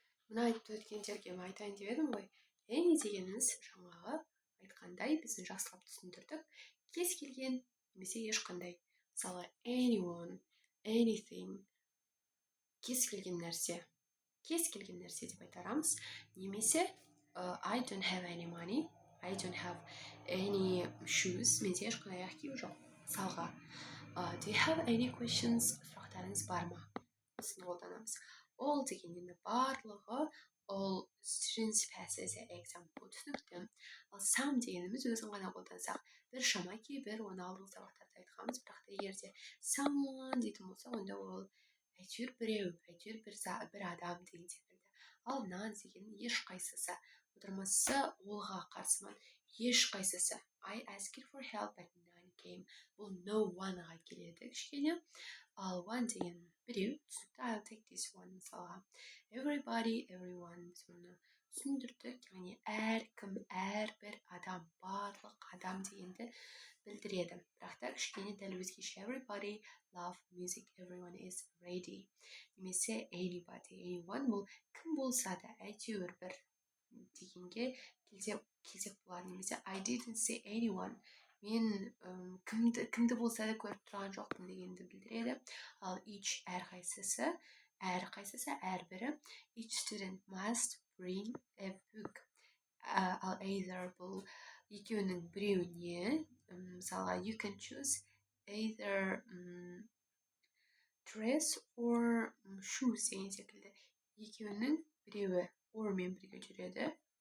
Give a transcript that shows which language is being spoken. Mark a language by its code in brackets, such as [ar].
[kk] Мына айтып өткендерге айтайын деп едім ғой. Any дегеніміз жаңағы айтқандай біздің жақсылап түсіндірдік. Кез келген немесе ешқандай. Мысалы anyone, anything, кез келген нәрсе. Кез келген нәрсе деп айтарамыз. Немесе [en] I don't have any money, I don't have any shoes. [kk] Менде ешқандай аяқ киім жоқ. Мысалға, [en] do you have any questions? [kk] Сұрақтарыңыз бар ма? Осыны қолданамыз. [en] All [kk] дегеннің барлығы [en] all students pass as an exam. [kk] Бұл түсінікті. Ал some дегеніміз өзін ғана қолдансақ, бір шама кейбір оны алдыңғы сабақтарда айтқанбыз, бірақ та егер де someone дейтін болсақ, онда ол әйтеуір біреу, әйтеуір бір адам деген секілді. Ал none деген ешқайсысы. Аудармасы олға қарсыман. Ешқайсысы. [en] I asked for help but none came. [kk] Бұл no one-ға келеді кішкене. Ал one деген біреу, түсінікті. [en] I'll take this one [kk] мысалға. Everybody, everyone, біз оны түсіндірдік. Яғни әркім, әрбір адам, барлық адам дегенді білдіреді. Бірақ та кішкене дәл өзгеше. [en] Everybody love music, everyone is ready. [kk] Немесе anybody, anyone, бұл кім болса да әйтеуір бір дегенге келсек болады. Немесе [en] I didn't see anyone. [kk] Мен кімді болса да көріп тұрған жоқпын дегенді білдіреді. Ал each әрқайсысы, әрбірі. [en] Each student must bring a book. [kk] Ал [en] either [kk] бұл екеуінің біреуіне, мысалға [en] you can choose either dress or shoes [kk] деген секілді. Екеуінің біреуі or мен бірге жүреді.